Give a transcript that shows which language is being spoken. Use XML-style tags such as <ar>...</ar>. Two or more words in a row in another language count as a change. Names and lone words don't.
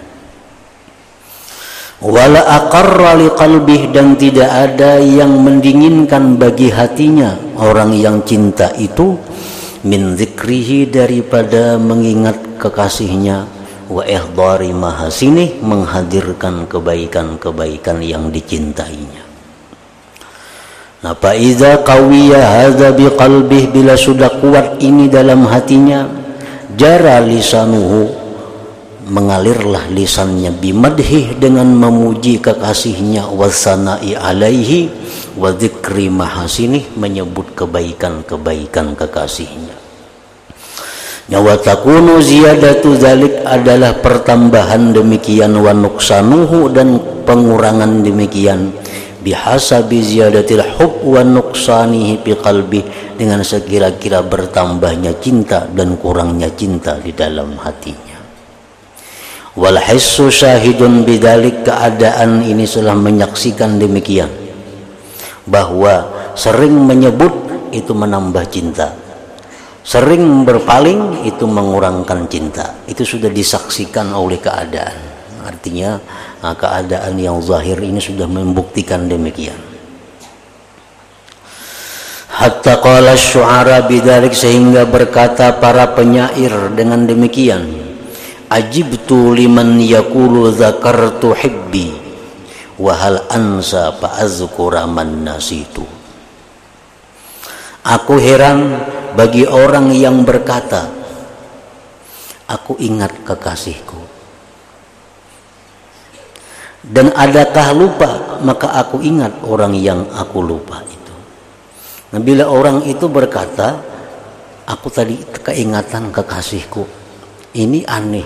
<ar>ولا أقر لقلبه,</ar> <id>dan tidak ada yang mendinginkan bagi hatinya orang yang cinta itu</id> <ar>من ذكره,</ar> <id>daripada mengingat kekasihnya,</id> <ar>وإحضار محاسنه,</ar> <id>menghadirkan kebaikan-kebaikan yang dicintainya. Nah,</id> <ar>فإذا قوي هذا بقلبه,</ar> <id>bila sudah kuat ini dalam hatinya,</id> <ar>جرى لسانه,</ar> <id>mengalirlah lisannya, bimadhih, dengan memuji kekasihnya,</id> <ar>والثناء عليه وذكر محاسنه,</ar> <id>menyebut kebaikan-kebaikan kekasihnya.</id> <ar>وتكون زيادة ذلك,</ar> <id>adalah pertambahan demikian,</id> <ar>ونقصانه,</ar> <id>dan pengurangan demikian,</id> <ar>بحسب زيادة الحب ونقصانه في قلبي,</ar> <id>dengan sekira-kira bertambahnya cinta dan kurangnya cinta di dalam hatinya.</id> <ar>والحس شاهد بذلك,</ar> <id>keadaan ini telah menyaksikan demikian, bahwa sering menyebut itu menambah cinta, sering berpaling itu mengurangkan cinta. Itu sudah disaksikan oleh keadaan. Artinya keadaan yang zahir ini sudah membuktikan demikian.</id> <ar>حتى قال الشعراء بذلك,</ar> <id>sehingga berkata para penyair dengan demikian,</id> <ar>عجبت لمن يقول ذكرت حبي وهل أنسى فأذكر من نسيت.</ar> <id>Aku heran bagi orang yang berkata, aku ingat kekasihku. Dan adakah lupa, maka aku ingat orang yang aku lupa itu. Nah, bila orang itu berkata, aku tadi keingatan kekasihku, ini aneh.</id>